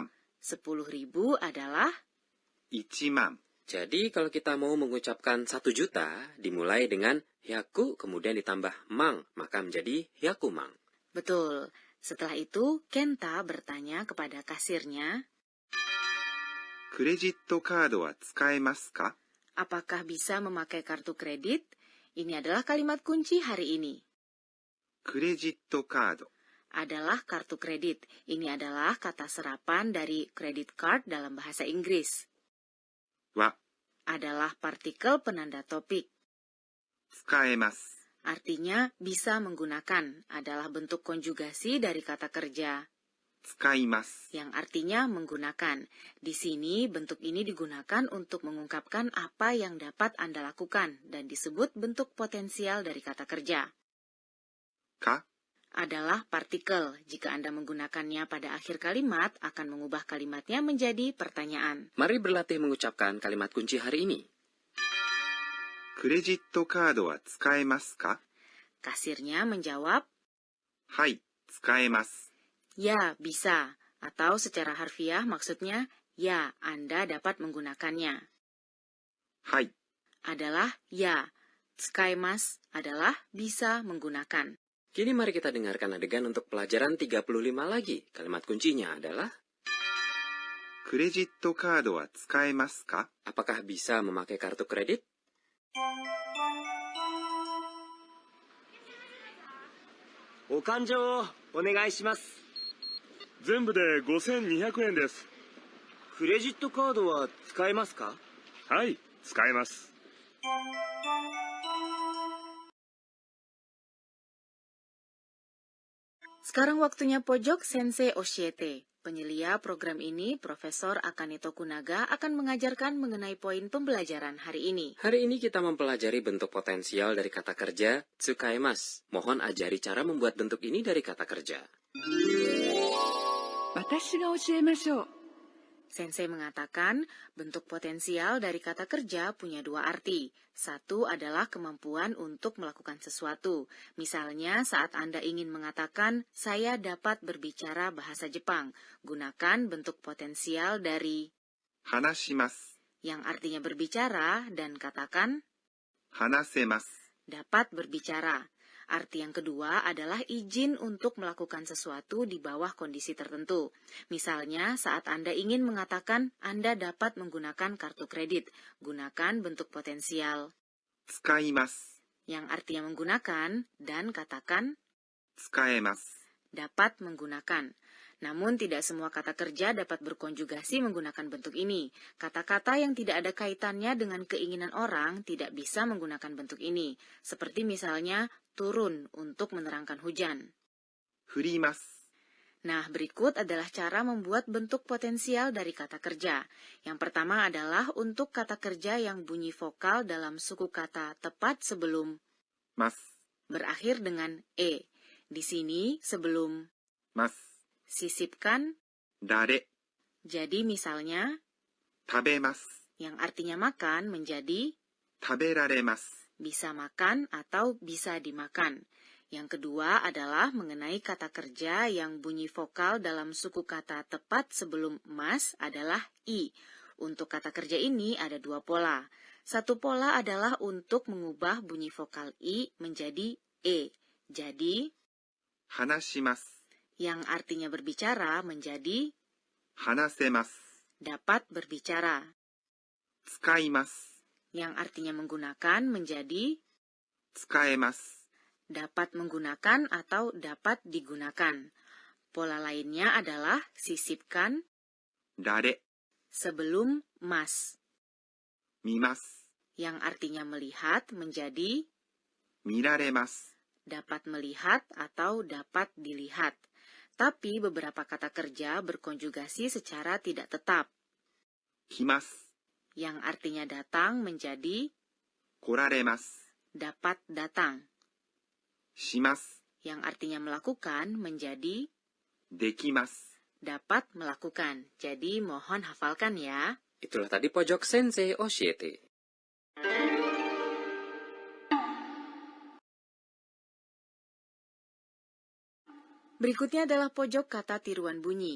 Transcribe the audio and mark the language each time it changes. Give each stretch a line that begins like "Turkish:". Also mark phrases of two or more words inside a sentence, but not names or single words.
Indonesian: 10.000 adalah.
Japanese: 1万
Indonesian: Jadi kalau kita mau mengucapkan 1 juta, dimulai dengan hyaku kemudian ditambah mang, maka menjadi hyakumang. Betul. Setelah itu, Kenta bertanya kepada kasirnya,
Japanese: クレジットカードは使えますか?
Indonesian: apakah bisa memakai kartu kredit? Ini adalah kalimat kunci hari ini.
Japanese: クレジットカード
Indonesian: Adalah kartu kredit. Ini adalah kata serapan dari
English: credit card
Indonesian: dalam bahasa Inggris.
Japanese: は
Indonesian: Adalah partikel penanda topik.
Japanese: 使えます。
Indonesian: Artinya bisa menggunakan. Adalah bentuk konjugasi dari kata kerja
Japanese: 使います。
Indonesian: yang artinya menggunakan. Di sini bentuk ini digunakan untuk mengungkapkan apa yang dapat Anda lakukan dan disebut bentuk potensial dari kata kerja.
Japanese: か
Indonesian: Adalah partikel. Jika Anda menggunakannya pada akhir kalimat, akan mengubah kalimatnya menjadi pertanyaan. Mari berlatih mengucapkan kalimat kunci hari ini.
Japanese: クレジットカードは使えますか?
Indonesian: Kasirnya menjawab,
Japanese: はい、使えます。
Indonesian: ya, bisa. Atau secara harfiah maksudnya, ya, Anda dapat menggunakannya.
Japanese: はい、
Indonesian: Adalah ya. Tsukaimasu adalah bisa menggunakan. Kini mari kita dengarkan adegan untuk pelajaran 35 lagi. Kalimat kuncinya adalah,
Japanese: クレジットカードは使えますか？
Indonesian: apakah bisa memakai kartu kredit?
Japanese: お勘定をお願いします。全部で5200円です。クレジットカードは使えますか？はい、使えます。
Indonesian: Sekarang waktunya pojok Sensei Oshiete. Penyelia program ini, Profesor Akane Tokunaga akan mengajarkan mengenai poin pembelajaran hari ini. Hari ini kita mempelajari bentuk potensial dari kata kerja tsukaimasu. Mohon ajari cara membuat bentuk ini dari kata kerja.
Japanese: 私が教えましょう。
Indonesian: Sensei mengatakan, bentuk potensial dari kata kerja punya dua arti. Satu adalah kemampuan untuk melakukan sesuatu. Misalnya, saat Anda ingin mengatakan, saya dapat berbicara bahasa Jepang. Gunakan bentuk potensial dari
Japanese: 話します。
Indonesian: yang artinya berbicara dan katakan
Japanese: 話せます。
Indonesian: dapat berbicara. Arti yang kedua adalah izin untuk melakukan sesuatu di bawah kondisi tertentu. Misalnya, saat Anda ingin mengatakan Anda dapat menggunakan kartu kredit, gunakan bentuk potensial
Japanese: 使います。
Indonesian: yang artinya menggunakan dan katakan
Japanese: 使えます。
Indonesian: dapat menggunakan. Namun tidak semua kata kerja dapat berkonjugasi menggunakan bentuk ini. Kata-kata yang tidak ada kaitannya dengan keinginan orang tidak bisa menggunakan bentuk ini. Seperti misalnya turun untuk menerangkan hujan.
Japanese: 振ります。
Indonesian: Nah, berikut adalah cara membuat bentuk potensial dari kata kerja. Yang pertama adalah untuk kata kerja yang bunyi vokal dalam suku kata tepat sebelum
Japanese: ます。
Indonesian: berakhir dengan e. Di sini sebelum
Japanese: ます。
Indonesian: sisipkan.
Japanese: られ。
Indonesian: Jadi misalnya
Japanese: 食べます。
Indonesian: yang artinya makan menjadi
Japanese: 食べられます。
Indonesian: bisa makan atau bisa dimakan. Yang kedua adalah mengenai kata kerja yang bunyi vokal dalam suku kata tepat sebelum mas adalah i. Untuk kata kerja ini ada dua pola. Satu pola adalah untuk mengubah bunyi vokal i menjadi e. Jadi
Japanese: 話します。
Indonesian: yang artinya berbicara menjadi
Japanese: 話せます。
Indonesian: dapat berbicara.
Japanese: 使います。
Indonesian: Yang artinya menggunakan menjadi
Japanese: 使えます。
Indonesian: dapat menggunakan atau dapat digunakan. Pola lainnya adalah sisipkan
Japanese: られ。
Indonesian: sebelum mas.
Japanese: 見ます。
Indonesian: Yang artinya melihat menjadi
Japanese: 見られます。
Indonesian: dapat melihat atau dapat dilihat. Tapi beberapa kata kerja berkonjugasi secara tidak tetap.
Japanese: 来ます。
Indonesian: Yang artinya datang menjadi
Japanese: 来られます。
Indonesian: dapat datang.
Japanese: します。
Indonesian: Yang artinya melakukan menjadi
Japanese: できます。
Indonesian: dapat melakukan. Jadi mohon hafalkan ya. Itulah tadi pojok Sensei Oshiete. Berikutnya adalah pojok kata tiruan bunyi.